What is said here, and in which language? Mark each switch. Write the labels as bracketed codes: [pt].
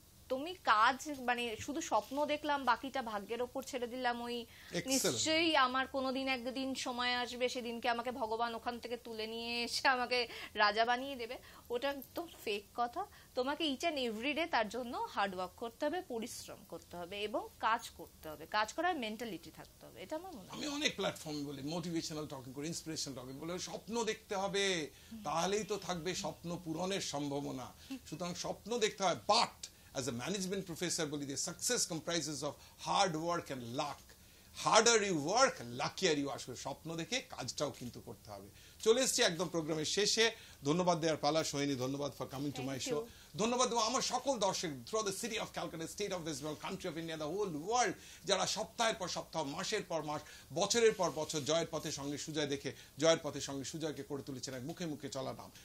[bn] তুমি কাজ মানে শুধু স্বপ্ন দেখলাম বাকিটা ভাগ্যের ওপর ছেড়ে দিলাম, ওই নিশ্চয়ই আমার কোনোদিন একদিন সময় আসবে সেদিনকে আমাকে ভগবান ওখান থেকে তুলে নিয়ে এসে আমাকে রাজা বানিয়ে দেবে, ওটা একদম ফেক কথা। তোমাকে [en] each and every day [bn] তার জন্য হার্ডওয়ার্ক করতে হবে, পরিশ্রম করতে হবে এবং কাজ করতে হবে, কাজ করার মেন্টালিটি থাকতে হবে। এটা আমার মনে হয়। আমি অনেক প্ল্যাটফর্ম বলি, মোটিভেশনাল টকিং করি, ইন্সপিরেশনাল টকিং বলে, স্বপ্ন দেখতে হবে, তাহলেই তো থাকবে স্বপ্ন পূরণের সম্ভাবনা। সুতরাং স্বপ্ন দেখতে হয়, but [en] as a management professor [bn] বলি যে [en] success comprises of hard work and luck. Harder you work, luckier you are. [bn] স্বপ্ন দেখে কাজটাও কিন্তু করতে হবে। চলে এসেছি একদম প্রোগ্রামের শেষে। ধন্যবাদ দেওয়ার পালা সোহিনী, ধন্যবাদ [en] For coming to my show. [bn] ধন্যবাদ দেবো আমার সকল দর্শক [en] through the city of Calcutta, state of West Bengal, country of India, the whole world, [bn] যারা সপ্তাহের পর সপ্তাহ, মাসের পর মাস, বছরের পর বছর জয়ের পথে সঙ্গে সুজয় দেখে জয়ের পথে সঙ্গে সুজয়কে করে তুলেছেন এক মুখে মুখে চলা নাম।